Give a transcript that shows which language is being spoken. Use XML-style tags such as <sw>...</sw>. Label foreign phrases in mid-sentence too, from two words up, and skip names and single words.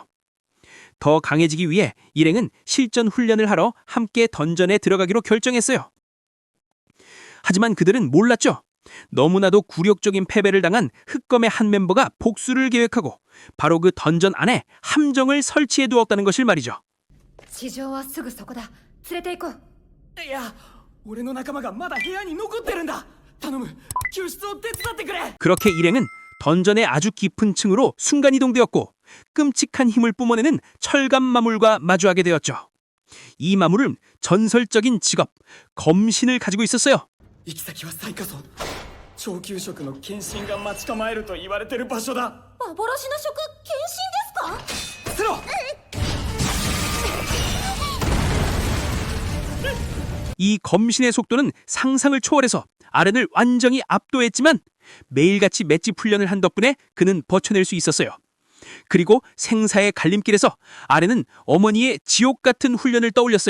<ko>더 강해지기 위해 일행은 실전 훈련을 하러 함께 던전에 들어가기로 결정했어요. 하지만 그들은 몰랐죠. 너무나도 굴욕적인 패배를 당한 흑검의 한 멤버가 복수를 계획하고 바로 그 던전 안에 함정을 설치해 두었다는 것을 말이죠.</ko> <ja>地上はすぐそこだ。連れて行こう。いや俺の仲間がまだ部屋に残ってるんだ。頼む救出を手伝ってくれ。</ja> <ko>그렇게 일행은 던전의 아주 깊은 층으로 순간이동되었고 끔찍한 힘을 뿜어내는 철갑 마물과 마주하게 되었죠. 이 마물은 전설적인 직업, 검신을 가지고 있었어요.</ko> <ja>行き先は最下層超級職の献身が待ち構えると言われてる場所だ。幻の職献身ですか？セロ</ja> <ko>이 검신의 속도는 상상을 초월해서 아렌을 완전히 압도했지만 매일같이 맷집 훈련을 한 덕분에 그는 버텨낼 수 있었어요. 그리고 생사의 갈림길에서 아렌은 어머니의 지옥 같은 훈련을 떠올렸어요.</ko>